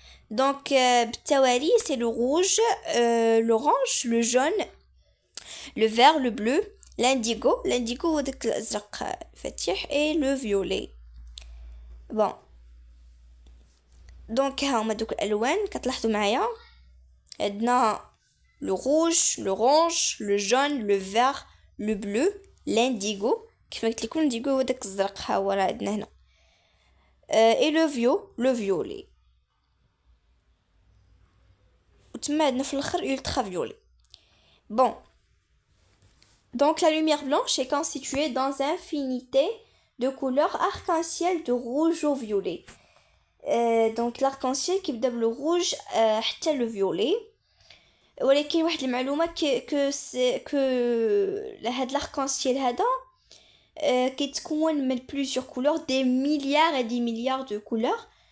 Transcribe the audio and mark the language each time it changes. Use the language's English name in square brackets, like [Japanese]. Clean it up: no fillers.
[French] Donc, [Arabic] بالتوالي, [French] c'est le rouge, l'orange, le jaune, le vert, le bleu, l'indigo [Arabic] هو داك الازرق فاتح [French] et le violet. Bon. Donc [Arabic] ها هما دوك الالوان كتلاحظوا معايا عندنا [French] le rouge, l'orange, le jaune, le vert, le bleu, l'indigo. [Arabic] كيف ما قلت لكم [French] l'indigo [Arabic] هو داك الزرق ها هو راه عندنا هنا. [French] Et le violet. [Arabic] وتما عندنا في الاخر [French] ultra violet. Bon. Donc la lumière blanche est constituée dans une infinité de couleurs arc-en-ciel de rouge au violet. Donc l'arc-en-ciel qui بدأ le rouge حتى le violet. [Arabic] ولكن واحد المعلومه [French] que هاد l'arc-en-ciel [Arabic] هذا كيتكون من [French] plusieurs couleurs des milliards et des milliards de couleurs.